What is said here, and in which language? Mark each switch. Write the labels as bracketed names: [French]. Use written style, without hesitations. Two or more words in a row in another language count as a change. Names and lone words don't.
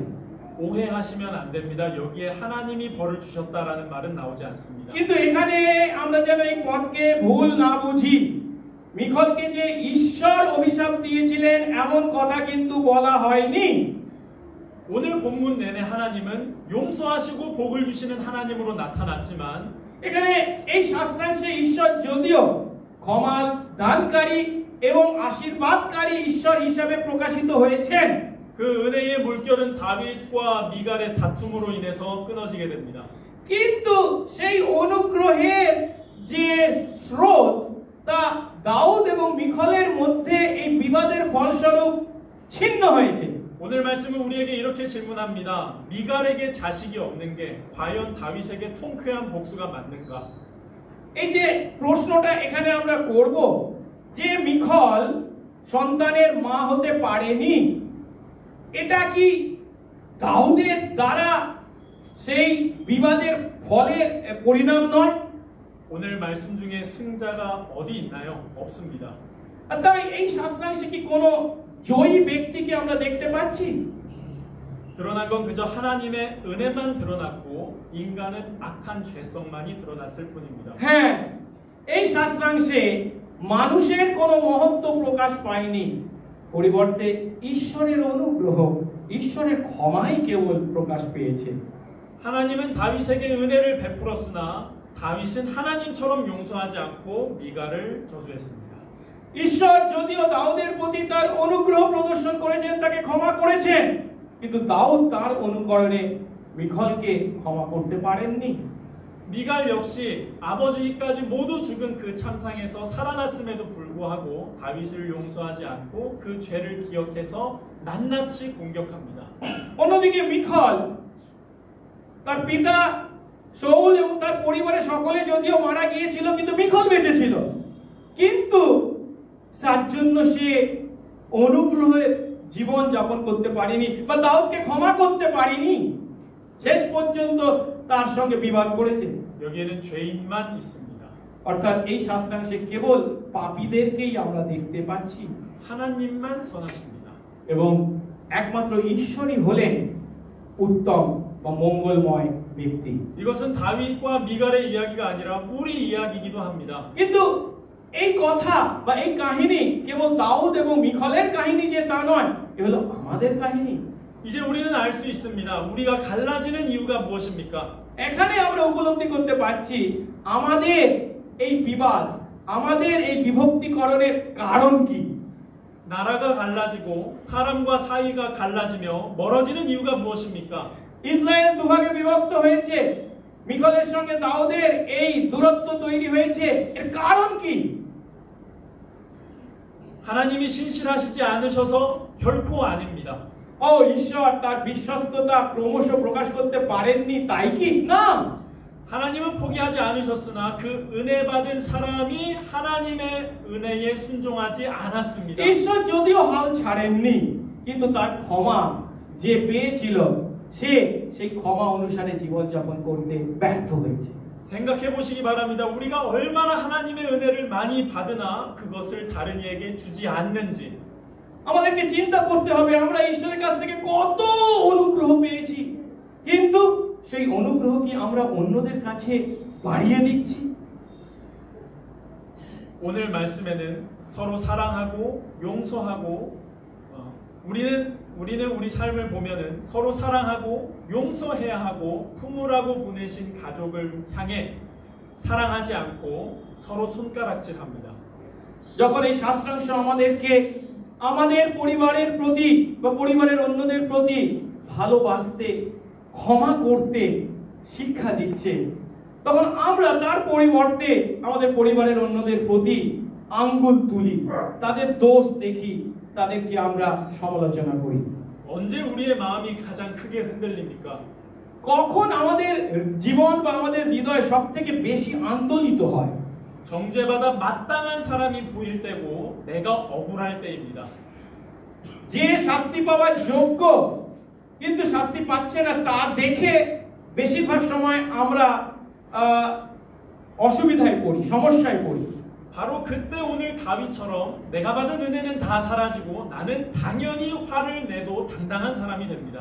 [Korean] 오해하시면 안 됩니다. 여기에 하나님이 벌을 주셨다라는 말은 나오지 않습니다. [Bangla] কিন্তু এখানে আমরা যেন এই পদকে ভুল না বুঝি, মিখলকে যে ঈশ্বর অভিশাপ দিয়েছিলেন এমন কথা কিন্তু বলা হয়নি। [Korean] 오늘 본문 내내 하나님은 용서하시고 복을 주시는 하나님으로 나타났지만 [Bangla] এখানে এই শাস্ত্রাংশে ঈশ্বর যদিও ক্ষমা দানকারী এবং আশীর্বাদকারী ঈশ্বর হিসাবে প্রকাশিত হয়েছেন, [Korean] 그 은혜의 물결은 다윗과 미갈의 다툼으로 인해서 끊어지게 됩니다. [Bangla] কিন্তু সেই অনুগ্রহের যে স্রোত তা দাউদ এবং মিখলের মধ্যে এই বিবাদের ফলস্বরূপ ছিন্ন হয়েছে। [Korean] 오늘 말씀은 우리에게 이렇게 질문합니다. 미갈에게 자식이 없는 게 과연 다윗에게 통쾌한 복수가 맞는가? [Bangla] এই যে প্রশ্নটা এখানে আমরা করব যে মিখল সন্তানের মা হতে পারেনি, এটা কি দাউদের দ্বারা সেই বিবাদের ফলের পরিণাম নয়? [Korean] 오늘 말씀 중에 승자가 어디 있나요? 없습니다. [Bangla] আর তাই এই শাস্ত্রাংশে কি কোনো জয়ী ব্যক্তিকে আমরা দেখতে পাচ্ছি? [Korean] 드러난 건 그저 하나님의 은혜만 드러났고 인간은 악한 죄성만이 드러났을 뿐입니다. [Bangla] হ্যাঁ, এই শাস্ত্রাংশে মানুষের কোনো মহত্ব প্রকাশ পায়নি, পরিবর্তে ঈশ্বরের অনুগ্রহ, ঈশ্বরের ক্ষমাই কেবল প্রকাশ পেয়েছে। [Korean] 하나님은 다윗에게 은혜를 베풀었으나 다윗은 하나님처럼 용서하지 않고 미갈을 저주했습니다. [Bangla] ঈশ্বর যদিও দাউদের প্রতি তার অনুগ্রহ প্রদর্শন করেছেন, তাকে ক্ষমা করেছেন, কিন্তু দাউদ তার অনুকরণে মিখলকে ক্ষমা করতে পারেননি। [Korean] 미갈 역시 아버지까지 모두 죽은 그 참상에서 살아났음에도 불구하고 다윗을 용서하지 않고 그 죄를 기억해서 낱낱이 공격합니다. [Bangla] অন্যদিকে মিখল তার পিতা শাউল এবং তার পরিবারের সকলে যদিও মারা গিয়েছিল, কিন্তু মিখল বেঁচে ছিল, কিন্তু তার জন্য সে অনুগ্রহের জীবন যাপন করতে পারেনি বা দাউদকে ক্ষমা করতে পারেনি, শেষ পর্যন্ত তার সঙ্গে বিবাদ করেছে। [Korean] 여기에는 죄인만 있습니다. [Bangla] অর্থাৎ এই শাস্ত্রাংশে কেবল পাপীদেরকেই আমরা দেখতে পাচ্ছি [Korean] 하나님만 선하십니다. [Bangla] এবং একমাত্র ঈশ্বরই হলেন উত্তম বা মঙ্গলময় ব্যক্তি। [Korean] 이것은 다윗과 미갈의 이야기가 아니라 우리 이야기이기도 합니다. [Bangla] কিন্তু এই কথা বা এই কাহিনী কেবল দাউদ এবং মিখলের কাহিনী যে তা নয়, এ হলো আমাদের কাহিনী। [Korean] 이제 우리는 알 수 있습니다. 우리가 갈라지는 이유가 무엇입니까? [Bangla] এখানে আমরা উপলব্ধি করতে পারছি আমাদের এই বিবাদ, আমাদের এই বিভক্তিকরণের কারণ কি। [Korean] 나라가 갈라지고 사람과 사이가 갈라지며 멀어지는 이유가 무엇입니까? [Bangla] ইসরায়েল দুভাগে বিভক্ত হয়েছে, মিখলের সঙ্গে দাউদের এই দূরত্ব তৈরি হয়েছে, এর কারণ কি? [Korean] 하나님이 신실하시지 않으셔서 결코 아닙니다. [Bangla] ঈশ্বর তার বিশ্বস্ততা ক্রমশ প্রকাশ করতে পারেননি তাই কি? না, [Korean] 하나님은 포기하지 않으셨으나 그 은혜 받은 사람이 하나님의 은혜에 순종하지 않았습니다. [Bangla] ঈশ্বর যদিও হাল ছাড়েননি, কিন্তু তার ক্ষমা যে পেয়েছিল সে সেই ক্ষমা অনুসারে জীবনযাপন করতে ব্যর্থ হয়েছে। [Korean] 생각해 보시기 바랍니다. 우리가 얼마나 하나님의 은혜를 많이 받으나 그것을 다른 이에게 주지 않는지. [Bangla] আমাদেরকে চিন্তা করতে হবে আমরা ঈশ্বরের কাছ থেকে কত অনুগ্রহ পেয়েছি, কিন্তু সেই অনুগ্রহ কি আমরা অন্যদের কাছে বাড়িয়ে দিচ্ছি? [Korean] 오늘 말씀에는 서로 사랑하고 용서하고 우리는 우리 삶을 보면은 서로 사랑하고 용서해야 하고 품으라고 보내신 가족을 향해 사랑하지 않고 서로 손가락질합니다. [Bangla] যখন এই শাস্ত্রাংশ আমাদেরকে আমাদের পরিবারের প্রতি বা পরিবারের অন্যদের প্রতি ভালোবাসতে, ক্ষমা করতে শিক্ষা দিচ্ছে, তখন আমরা তার পরিবর্তে আমাদের পরিবারের অন্যদের প্রতি আঙ্গুল তুলি, তাদের দোষ দেখি, তাদেরকে আমরা সমালোচনা করি। [Korean] 언제 우리의 마음이 가장 크게 흔들립니까? [Bangla] কখন আমাদের জীবন বা আমাদের হৃদয় সবথেকে বেশি আন্দোলিত হয়? [Korean] 정죄받아 마땅한 사람이 보일 때고 내가 억울할 때입니다. [Bangla] যে শাস্তি পাওয়ার যোগ্য কিন্তু শাস্তি পাচ্ছে না, তা দেখে বেশিরভাগ সময় আমরা অসুবিধায় পড়ি, সমস্যায় পড়ি। [Korean] 바로 그때 오늘 다윗처럼 내가 받은 은혜는 다 사라지고 나는 당연히 화를 내도 당당한 사람이 됩니다.